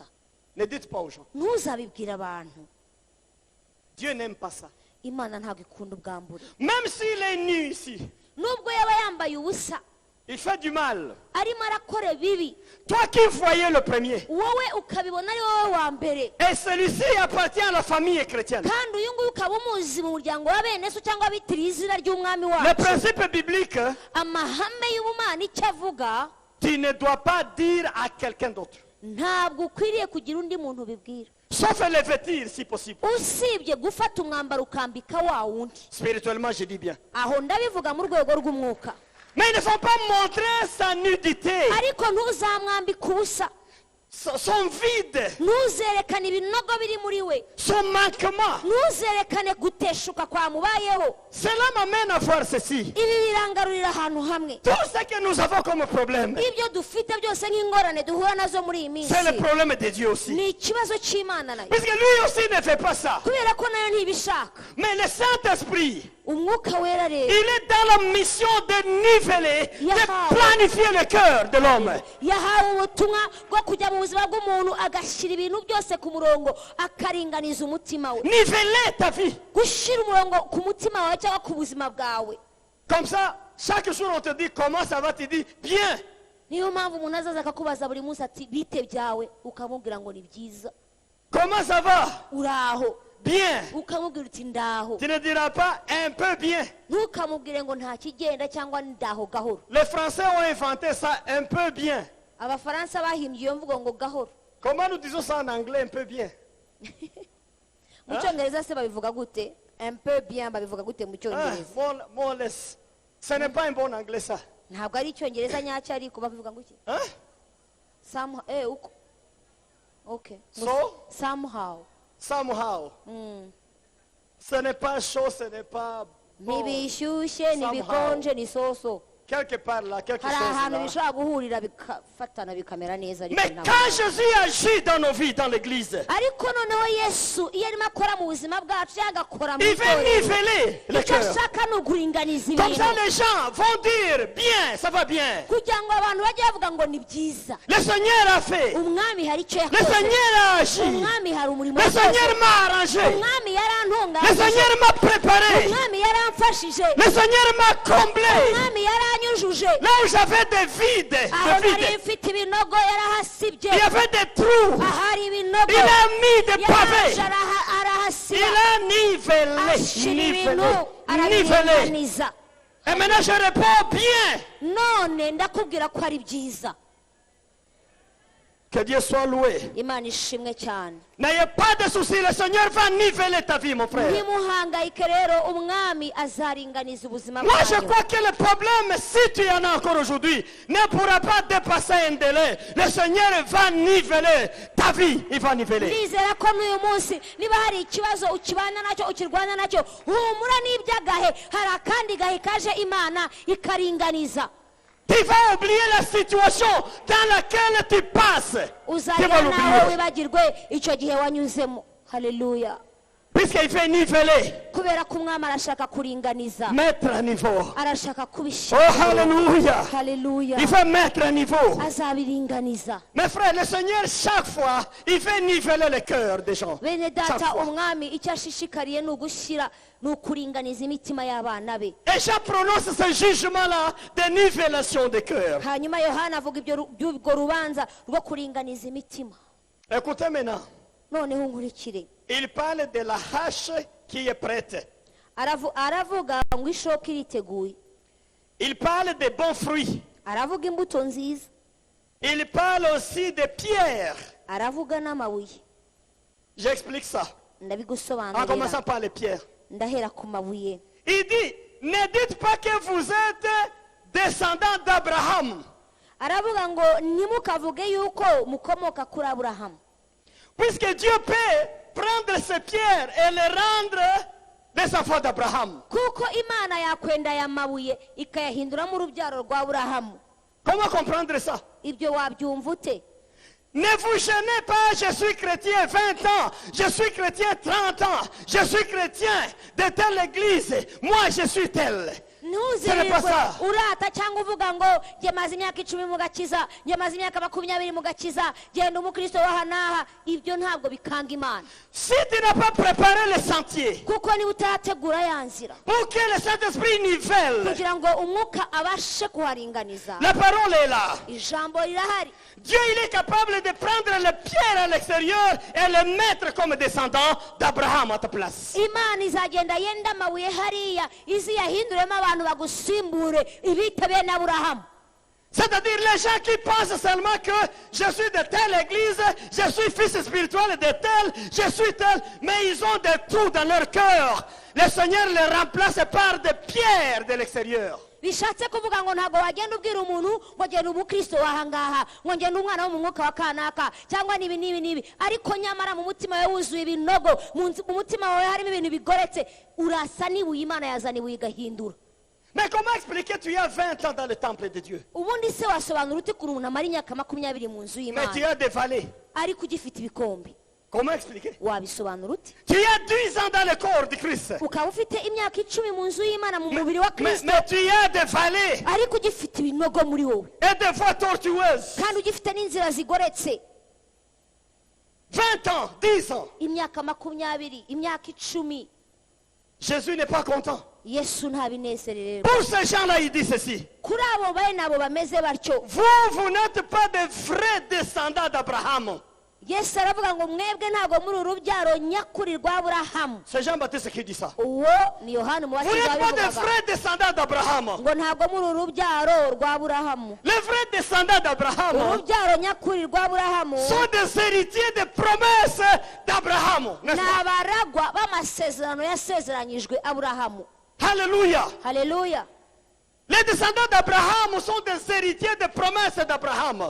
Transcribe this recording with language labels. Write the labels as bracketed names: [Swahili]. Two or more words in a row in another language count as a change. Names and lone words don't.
[French] Ne dites pas aux gens. [Kinyarwanda] ntuzabibwira abantu. [French] Dieu n'aime pas ça. [Kinyarwanda] imana ntabwo ikunda ubwambure. [French] Même s'il est nu ici, [Kinyarwanda] nubwo yaba yambaye ubusa [French] il fait du mal. [Kinyarwanda] arimo arakora bibi, [French] Toi qui voyais le premier, [Kinyarwanda] wowe ukabibona ari wowe wa mbere, [French] et celui-ci appartient à la famille chrétienne. [Kinyarwanda] kandi uyu nguyu ukaba umuzi mu muryango wa bene so cyangwa abitiriye izina ry'umwami [French] Le [Kinyarwanda] wacu. [French] principe biblique, [Kinyarwanda] amahame y'ubumana icyo avuga, [French] tu ne dois pas dire à quelqu'un d'autre. [Kinyarwanda] ntabwo ukwiriye kugira undi muntu ubibwira, [French] Sauf le vêtir si possible. [Kinyarwanda] usibye gufata umwambaro ukambika wa wundi. [French] Spirituellement, je dis bien. [Kinyarwanda] aho ndabivuga mu rwego rw'umwuka. [French] Mais il ne faut pas montrer sa nudité, [Kinyarwanda] ariko ntuzamwambike ubusa, [French] son vide, [Kinyarwanda] ntuzerekane ibinogo biri muri we, [French] son manquement. [Kinyarwanda] ntuzerekane guteshuka kwamubayeho. [French] Cela m'amène à voir ceci. [Kinyarwanda] ibi birangarurira ahantu hamwe. [French] Tout ce que nous avons comme problème, [Kinyarwanda] ibyo dufite byose nk'ingorane duhura nazo muri iyi minsi, [French] c'est le problème de Dieu aussi. [Kinyarwanda] ni ikibazo cy'imana nayo, [French] Puisque lui aussi ne fait pas ça. [Kinyarwanda] kubera ko nayo ntibishaka. [French] Mais le Saint-Esprit, [Kinyarwanda] umwuka wera [French] il [Kinyarwanda] rero [French] est dans la mission de niveler, Yahweh. de planifier le cœur de l'homme. [Kinyarwanda] yahawe ubutumwa bwo kujya mu buzima bw'umuntu agashyira ibintu byose ku murongo, akaringaniza umutima we, [French] Niveler ta vie. [Kinyarwanda] gushyira umurongo ku mutima wawe cyangwa ku buzima bwawe. [French] Comme ça, chaque jour on te dit comment ça va, tu dis bien. [Kinyarwanda] niyo mpamvu umuntu azaza akakubaza buri munsi ati bite byawe, ukamubwira ngo ni byiza. [French] Comment ça va? [Kinyarwanda] uraho, [French] Bien. [Kinyarwanda] ukamubwira uti ndaho. [French] Tu ne diras pas un peu bien. [Kinyarwanda] ntukamubwire ngo nta kigenda cyangwa ndaho gahoro. [French] Les Français ont inventé ça un peu bien. [Kinyarwanda] abafaransa bahimbye iyo mvugo ngo gahoro. [French] Comment nous disons ça en anglais un peu bien? [Kinyarwanda] mu cyongereza se babivuga gute? [French] un peu bien [Kinyarwanda] babivuga gute mu Ah, cyongereza? [English] more or less. [French] Ce n'est pas un bon anglais ça. [Kinyarwanda] ntabwo ari icyongereza nyacyo, ariko babivuga ngo iki? Hein? [English] Somehow, uko. Okay. So? Somehow. Somehow. [French] Ce n'est pas chaud, ce n'est pas bon. [Kinyarwanda] ntibishyushye [English] Somehow. [Kinyarwanda] ntibikonje ni soso. [French] Quelque part là, quelque [Kinyarwanda] hari ahantu [French] chose là. [Kinyarwanda] bishobora guhurira bikafatana bikamera neza, ariko [French] Mais [Kinyarwanda] ntabwo. [French] quand Jésus agit dans nos vies, dans l'église, [Kinyarwanda] ariko noneho yesu iyo arimo akora mu buzima bwacu cyangwa agakora mu [French] il veut [Kinyarwanda] itorero, [French] niveler le [Kinyarwanda] icyo [French] cœur. [Kinyarwanda] ashaka ni ukuringaniza [French] Comme ça, [Kinyarwanda] ibintu, [French] les gens vont dire bien, ça va bien. [Kinyarwanda] kugira ngo abantu bajye bavuga ngo ni byiza. [French] Le Seigneur a fait. [Kinyarwanda] umwami hari icyo [French] Le [Kinyarwanda] yakoze, [French] Seigneur a agi. [Kinyarwanda] umwami hari umurimo [French] Le [Kinyarwanda] yakoze, [French] Seigneur m'a arrangé. [Kinyarwanda] umwami [French] Le [Kinyarwanda] yarantunganyije, [French] Seigneur m'a préparé. [Kinyarwanda] umwami yaramfashije, [French] Le Seigneur m'a comblé. [Kinyarwanda] umwami yaranyujuje, [French] Là où j'avais des vides, [Kinyarwanda] aho [French] des [Kinyarwanda] nari [French] vides, [Kinyarwanda] mfite ibinogo yarahasibye, [French] il y avait des trous. [Kinyarwanda] ahari ibinogo [French] Il a mis des [Kinyarwanda] yaraje [French] pavés. Il [Kinyarwanda] arahasiba, [French] a nivelé, [Kinyarwanda] ashyira ibintu [French] nivelé, nivelé. [Kinyarwanda] arabiringaniza. [French] Et maintenant je réponds bien. [Kinyarwanda] none ndakubwira ko ari byiza. [French] Que Dieu soit loué. [Kinyarwanda] imana ishimwe cyane. [French] N'ayez pas de soucis, le Seigneur va niveler ta vie, mon frère. [Kinyarwanda] ntimuhangayike rero, umwami azaringaniza ubuzima [French] Moi, je [Kinyarwanda] bwanyu. [French] crois que le problème, si tu en as encore aujourd'hui, ne pourra pas dépasser un délai. Le Seigneur va niveler ta vie. Il va niveler. [Kinyarwanda] ndizera ko n'uyu munsi niba hari ikibazo ukibana nacyo ukirwana nacyo, humura n'iby'agahe, hari akandi gahe kaje imana ikaringaniza. [French] Tu vas oublier la situation dans laquelle tu passes. Tu vas [Kinyarwanda] uzagera naho [French] l'oublier. [Kinyarwanda] wibagirwe icyo gihe wanyuzemo. haleluya. [French] Puisqu'il fait niveler, [Kinyarwanda] kubera ko umwami arashaka kuringaniza, [French] mettre à niveau. [Kinyarwanda] arashaka Oh, kubishyira. [French] Alléluia. [Kinyarwanda] haleluya. [French] Il fait mettre à niveau. [Kinyarwanda] azabiringaniza. [French] Mes frères, le Seigneur, chaque fois, il fait niveler le cœur des gens. [Kinyarwanda] bene [French] Chaque [Kinyarwanda] data, [French] fois. [Kinyarwanda] umwami icyo ashishikariye ni ugushyira, ni ukuringaniza imitima y'abana be. [French] Et Jean prononce ce jugement-là de nivellation des cœurs. [Kinyarwanda] hanyuma yohana avuga iby'urwo rubanza rwo kuringaniza imitima. [French] Écoutez maintenant. [Kinyarwanda] noneho nkurikire. [French] Il parle de la hache qui est prête. [Kinyarwanda] aravuga ngo ishoka iriteguye. [French] Il parle des bons fruits. [Kinyarwanda] aravuga imbuto nziza. [French] Il parle aussi des pierres. [Kinyarwanda] aravuga n'amabuye. [French] J'explique ça. En [Kinyarwanda] ndabigusobanurira. [French] commençant par les pierres. [Kinyarwanda] ndahera ku mabuye. [French] Il dit, ne dites pas que vous êtes descendants d'Abraham. [Kinyarwanda] aravuga ngo ntimukavuge yuko mukomoka kuri aburahamu. [French] Puisque Dieu peut prendre ces pierres et les rendre des enfants d'Abraham. [Kinyarwanda] kuko imana yakwenda aya mabuye ikayahinduramo urubyaro rwa aburahamu. [French] Comment comprendre ça? [Kinyarwanda] Ibyo wabyumva ute? Ne vous gênez pas, je suis chrétien 20 ans, je suis chrétien 30 ans, je suis chrétien de telle église, moi je suis tel. ntuzirirwe urata cyangwa uvuga ngo njye maze imyaka 10 mu gakiza, njye maze imyaka 20 mu gakiza, genda umukristo wa hanaha. Ibyo ntabwo bikanga Imana. [French] Si tu n'as pas préparé le sentier [Kinyarwanda] kuko niba utategura ya nzira [French] pour que le Saint-Esprit nivelle, [Kinyarwanda] kugira ngo umwuka abashe kuharinganiza, [French] la parole est là. [Kinyarwanda] ijambo rirahari. [French] Dieu il est capable de prendre les pierres à l'extérieur et les mettre comme descendants d'Abraham à ta place. [Kinyarwanda] Imana izagenda yenda amabuye hariya izi yahinduremo abantu bagusimbure ibite bene Aburahamu. [French] C'est-à-dire les gens qui pensent seulement que je suis de telle église, je suis fils spirituel de tel, je suis tel, mais ils ont des trous dans leur cœur. Le Seigneur les remplace par des pierres de l'extérieur. [Kinyarwanda] Bishatse kuvuga ngo ntabwo wagenda ubwira umuntu ngo genda umukristo wahangaha, ngo ngenda umwana wo mu mwuka wa kanaka cyangwa nibi, ariko nyamara mu mutima wawe wuzuye ibinogo, mu mutima wawe harimo ibintu bigoretse, urasa n'ibuye Imana yazana ibuye igahindura. [French] Mais comment expliquer tu as 20 ans dans le temple de Dieu, [Kinyarwanda] ubundi se wasobanura ute kuri umuntu amara imyaka 20 mu nzu [French] mais tu [Kinyarwanda] y'Imana [French] as des vallées? [Kinyarwanda] ariko ugifite ibikombe? [French] Comment expliquer? [Kinyarwanda] Wabisobanura ute? [French] Tu as 10 ans dans le corps de Christ, [Kinyarwanda] ukaba ufite imyaka 10 mu nzu y'Imana mu mubiri wa Kristo, [French] mais tu as des vallées [Kinyarwanda] ariko ugifite ibinogo muri wowe [French] et des voies tortueuses. [Kinyarwanda] kandi ugifite n'inzira zigoretse. [French] 20 ans, 10 ans. [Kinyarwanda] Imyaka 20, imyaka 10, [French] Jésus n'est pas content. [Kinyarwanda] Yesu ntabinezererwa. [French] Pour ces gens-là, il dit ceci. [Kinyarwanda] Kuri abo bene abo bameze batyo, [French] Vous n'êtes pas des vrais descendants d'Abraham. [Kinyarwanda] Yesu aravuga ngo mwebwe ntabwo muri urubyaro nyakuri rwa Aburahamu. [French] C'est Jean-Baptiste qui dit ça. [Kinyarwanda] Uwo ni Yohana [French] Vous [Kinyarwanda] umubatiza [French] n'êtes pas des [Kinyarwanda] wabivugaga [French] vrais descendants d'Abraham. [Kinyarwanda] ngo ntabwo muri urubyaro rwa Aburahamu. [French] Les vrais descendants d'Abraham [Kinyarwanda] Urubyaro nyakuri rwa Aburahamu [French] sont des héritiers des promesses d'Abraham. [Kinyarwanda] ni abaragwa b'amasezerano yasezeranyijwe Aburahamu. [French] Alléluia. [Kinyarwanda] Haleluya. [French] Les descendants d'Abraham sont des héritiers des promesses d'Abraham.